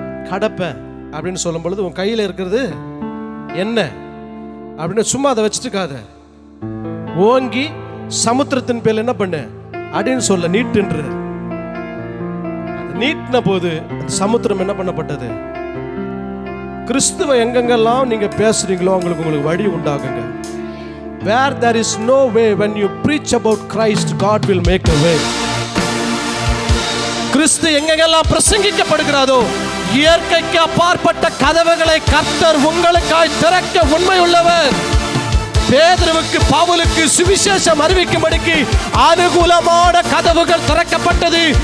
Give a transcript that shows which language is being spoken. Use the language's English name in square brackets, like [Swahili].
[Tamil] கடப்பேன் அப்படின்னு சொல்லும் பொழுது, உன் கையில இருக்கிறது என்ன அப்படின்னு சும்மா அதை வச்சுட்டுக்காத, ஓங்கி சமுத்திரத்தின் பேர்ல என்ன பண்ண அப்படின்னு சொல்ல நீட்டுன்ற. நீட்டின போது சமுத்திரம் என்ன பண்ணப்பட்டது? கிறிஸ்துவ எங்கெங்கெல்லாம் நீங்க பேசுறீங்களோ உங்களுக்கு வழி உண்டாகுங்க. [English] Where there is no way, when you preach about Christ, God will make a way. [Tamil] கிறிஸ்து எங்கெங்கெல்லாம் பிரசங்கிக்கப்படுகிறதோ இயற்கைக்கு அப்பாற்பட்ட கதவுகளை கர்த்தர் உங்களுக்காய் திறக்க உண்மை உள்ளவர். பேதுருவுக்கு, பவுலுக்கு சுவிசேஷம் அறிவிக்கும்படிக்கு அனுகூலமான கதவுகள் திறக்கப்பட்டது.